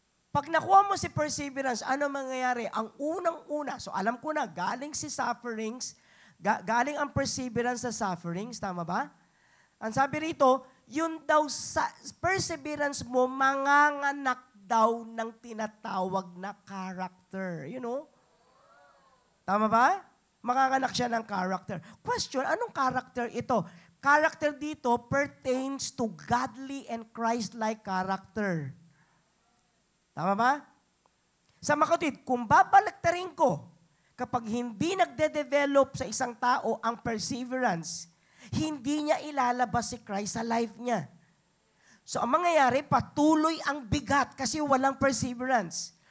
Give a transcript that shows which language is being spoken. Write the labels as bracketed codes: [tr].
[tl] Pag nakuha mo si perseverance, ano mangyayari? Ang unang-una, so alam ko na, galing si sufferings, galing ang perseverance sa sufferings, tama ba? Ang sabi rito, yun daw sa perseverance mo, manganganak daw ng tinatawag na character. [en] You know? [tl] Tama ba? Manganganak siya ng character. Question, anong character ito? [en] Character dito pertains to godly and Christ-like character. [tl] Tama ba? Sa makatwid, kung babalaktarin ko, kapag hindi nagde-develop sa isang tao ang perseverance, hindi niya ilalabas si Christ sa life niya. So ang mangyayari, patuloy ang bigat kasi walang perseverance.